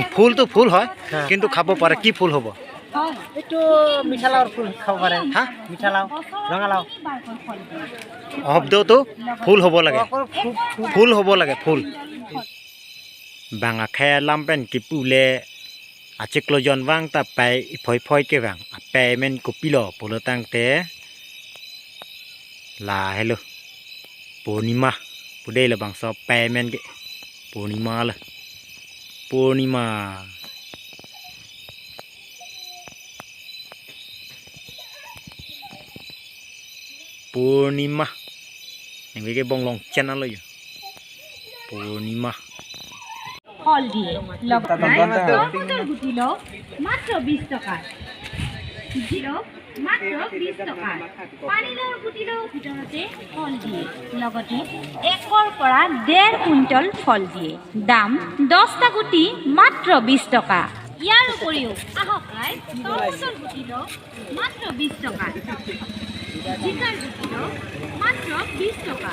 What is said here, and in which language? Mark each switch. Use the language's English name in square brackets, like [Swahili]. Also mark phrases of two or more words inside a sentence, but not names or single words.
[Assamese] ফুলটো ফুল হয় কিন্তু খাব পাৰে কি ফুল হ'ব এইটো মিঠালাওৰ ফুল খাব পাৰে হা মিঠালাও ৰঙালাও শব্দটো ফুল হ'ব লাগে ফুল হ'ব লাগে ফুল [Karbi] bang akhai lampen kipule achiklojon wang ta pai phoi phoi ke bang pai men kopilo polotang te la hello purnima pudai la bang so pai men ke purnima la purnima purnima yang ke bonglong channel lo yo purnima [Assamese] ফল দিয়ে টমেটোর গুটি লো মাত্র 20 টাকা জিরো মাত্র 20 টাকা পানীলাওৰ গুটি লো ভিতৰতে ফল দিয়ে লগতে 1ৰ পৰা 1.5 কুইণ্টল ফল দিয়ে দাম 10টা গুটি মাত্ৰ 20 টাকা ইয়াৰ উপৰিও আহকাই টমেটোৰ গুটি লো মাত্ৰ 20 টাকা জিকাৰ গুটি লো মাত্ৰ 20 টাকা